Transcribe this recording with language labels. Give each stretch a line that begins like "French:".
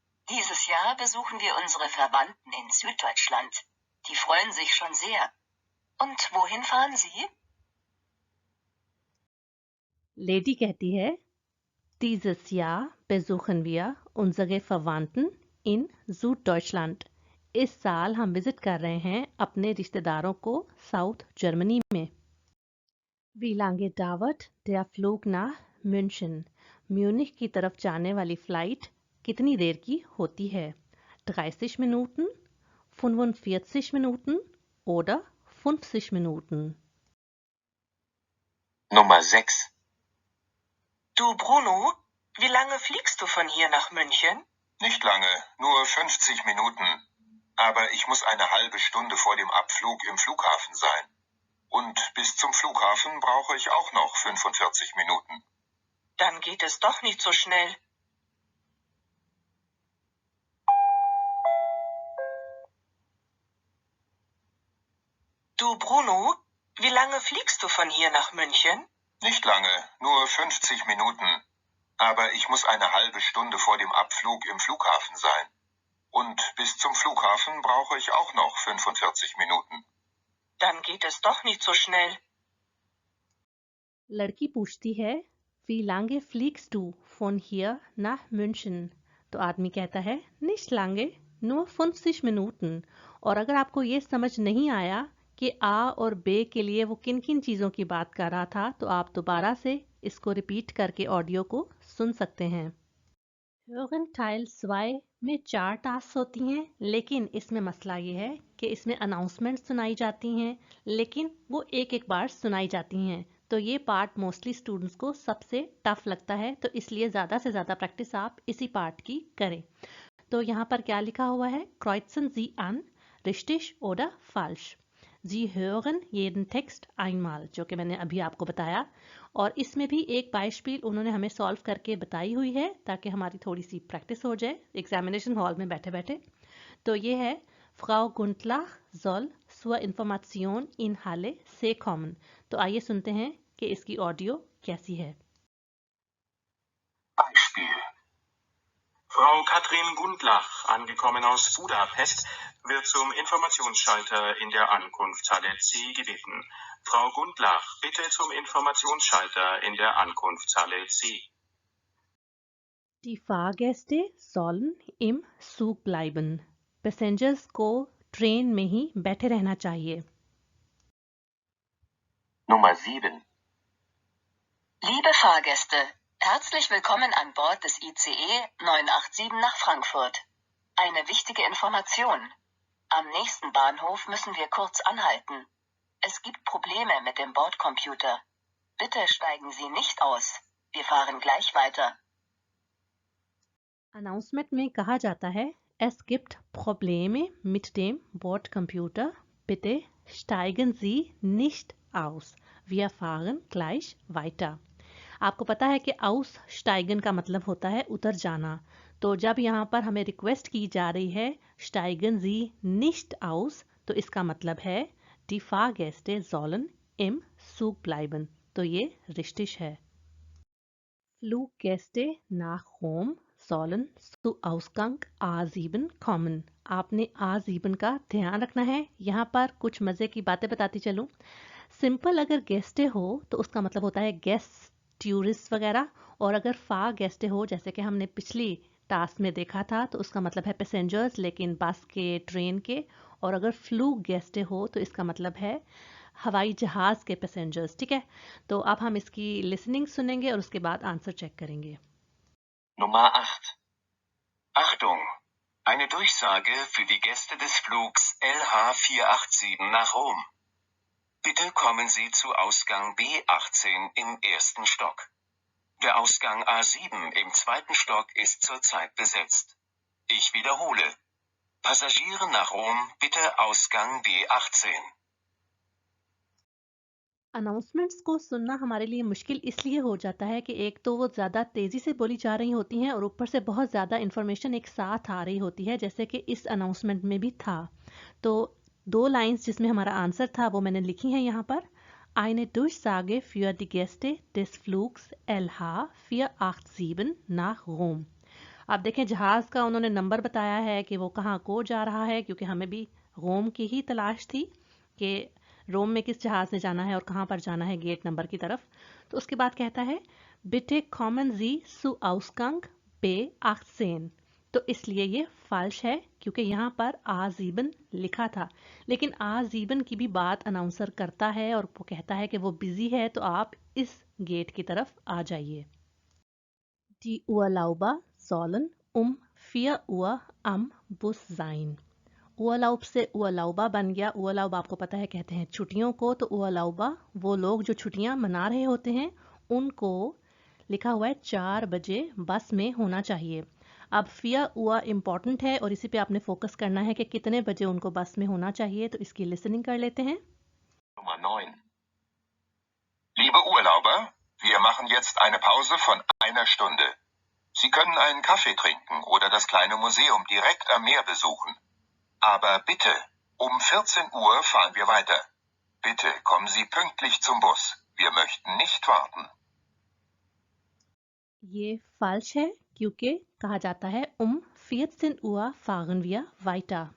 German: Dieses Jahr besuchen wir unsere Verwandten in Süddeutschland. Die freuen sich schon sehr. Und wohin fahren Sie?
Hindi: Lady कहती है,
German: Dieses Jahr besuchen wir unsere Verwandten in Süddeutschland.
Hindi: इस साल हम visit कर रहे हैं अपने रिश्तेदारों को साउथ जर्मनी में.
German: Wie lange dauert der Flug nach München?
Hindi: Munich की तरफ जाने वाली फ्लाइट कितनी देर की होती है?
German: 30 Minuten, 45 Minuten oder 50 Minuten? Nummer 6. Du, Bruno, wie lange fliegst du von hier nach München? Nicht lange, nur 50 Minuten. Aber ich muss eine halbe Stunde vor dem Abflug im Flughafen sein. Und bis zum Flughafen brauche ich auch noch 45 Minuten. Dann geht es doch nicht so schnell. Du, Bruno, wie lange fliegst du von hier nach München? Nicht lange, nur 50 Minuten. Aber ich muss eine halbe Stunde vor dem Abflug im Flughafen sein. Und bis zum Flughafen brauche ich auch noch 45 Minuten. Dann geht es doch nicht so schnell.
Hindi: लड़की पूछती है,
German: Wie lange fliegst du von hier nach München?
Hindi: तो आदमी कहता है,
German: Nicht lange, nur 50 Minuten.
Hindi: और अगर आपको ये समझ नहीं आया कि आ और बे के लिए वो किन किन चीज़ों की बात कर रहा था, तो आप दोबारा से इसको रिपीट करके ऑडियो को सुन सकते हैं.
German: Hören Teil 2
Hindi: में 4 टास्क होती हैं, लेकिन इसमें मसला ये है कि इसमें अनाउंसमेंट सुनाई जाती हैं, लेकिन वो एक एक बार सुनाई जाती हैं. तो ये पार्ट मोस्टली स्टूडेंट्स को सबसे टफ लगता है, तो इसलिए ज़्यादा से ज़्यादा प्रैक्टिस आप इसी पार्ट की करें. तो यहाँ पर क्या लिखा हुआ है?
German: Kreuzen Sie an, richtig oder falsch? Sie hören jeden Text einmal,
Hindi: जो कि मैंने अभी आपको बताया. और इसमें भी एक बाइस्पिल उन्होंने हमें सॉल्व करके बताई हुई है, ताकि हमारी थोड़ी सी प्रैक्टिस हो जाए एग्जामिनेशन हॉल में बैठे बैठे. तो ये है,
German: Frau Gundlach soll zur Information in Halle से kommen.
Hindi: तो आइए सुनते हैं कि इसकी ऑडियो कैसी है.
German: Beispiel. Frau Katrin Gundlach, angekommen aus Budapest, wird zum Informationsschalter in der Ankunftshalle C gebeten. Frau Gundlach, bitte zum Informationsschalter in der Ankunftshalle C. Die Fahrgäste sollen im Zug bleiben.
Hindi: Passengers को train में ही बैठे रहना चाहिए.
German: Nummer 7. Liebe Fahrgäste, herzlich willkommen an Bord des ICE 987 nach Frankfurt. Eine wichtige Information. Am nächsten Bahnhof müssen wir kurz anhalten. Es gibt Probleme mit dem Bordcomputer. Bitte steigen Sie nicht aus. Wir fahren gleich weiter.
Hindi: Announcement में कहा जाता है,
German: Es gibt Probleme mit dem Bordcomputer. Bitte steigen Sie nicht aus. Wir fahren gleich weiter.
Hindi: आपको पता है कि aussteigen का मतलब होता है उतर जाना. तो जब यहाँ पर हमें रिक्वेस्ट की जा रही है
German: steigen Sie nicht aus,
Hindi: तो इसका मतलब है
German: Die Fahrgäste sollen im Zug bleiben.
Hindi: तो ये richtig है.
German: Fluggäste nach Rom sollen zu Ausgang A7 kommen.
Hindi: आपने A7 का ध्यान रखना है. यहाँ पर कुछ मज़े की बातें बताती चलूँ. सिंपल अगर गेस्टे हो तो उसका मतलब होता है गेस्ट, टूरिस्ट वगैरह. और अगर फा गेस्टे हो, जैसे कि हमने पिछली टास्क में देखा था, तो उसका मतलब है पैसेंजर्स, लेकिन बस के, ट्रेन के. और अगर फ्लू गेस्टे हो तो इसका मतलब है हवाई जहाज़ के पैसेंजर्स. ठीक है, तो अब हम इसकी लिसनिंग सुनेंगे और उसके बाद आंसर चेक करेंगे.
German: Nummer 8. Achtung! Eine Durchsage für die Gäste des Flugs LH487 nach Rom. Bitte kommen Sie zu Ausgang B18 im ersten Stock. Der Ausgang A7 im zweiten Stock ist zurzeit besetzt. Ich wiederhole. Passagiere nach Rom, bitte Ausgang B18.
Hindi: Announcements को सुनना हमारे लिए मुश्किल इसलिए हो जाता है कि एक तो वो ज़्यादा तेज़ी से बोली जा रही होती हैं और ऊपर से बहुत ज़्यादा इन्फॉर्मेशन एक साथ आ रही होती है, जैसे कि इस अनाउंसमेंट में भी था। तो 2 लाइंस जिसमें हमारा आंसर था वो मैंने लिखी हैं यहाँ पर।
German: Eine Durchsage für die Gäste des Flugs LH487 nach Rom।
Hindi: आप देखें जहाज़ का उन्होंने नंबर बताया है कि वो कहाँ को जा रहा है, क्योंकि हमें भी रोम की ही तलाश थी कि रोम में किस जहाज़ से जाना है और कहाँ पर जाना है गेट नंबर की तरफ। तो उसके बाद कहता है
German: बिटे कॉमन जी सु आउसगंग बे 18।
Hindi: तो इसलिए ये फाल्श है क्योंकि यहाँ पर आजीबन लिखा था, लेकिन आजीबन की भी बात अनाउंसर करता है और वो कहता है कि वो बिजी है तो आप इस गेट की तरफ आ जाइए।
German: Die Urlauber sollen 4 Uhr am Bus sein।
Hindi: उअलाउब से उअलाउबा बन गया। उअलाउब आपको पता है कहते हैं छुट्टियों को, तो उअलाउबा वो लोग जो छुट्टियां मना रहे होते हैं उनको लिखा हुआ है 4 बजे बस में होना चाहिए। अब फिया उआ इम्पॉर्टेंट है और इसी पे आपने फोकस करना है कि कितने बजे उनको बस में होना चाहिए, तो इसकी लिसनिंग कर लेते हैं।
German: Nummer 9. Liebe Urlauber, wir machen jetzt eine Pause von 1 Stunde. Sie können einen Kaffee trinken oder das kleine Museum direkt am Meer besuchen. Aber bitte, um 14 Uhr fahren wir weiter. Bitte kommen Sie pünktlich zum Bus. Wir möchten nicht warten.
Hindi: ये फाल्श है क्योंकि कहा जाता है
German: 14 Uhr fahren wir weiter.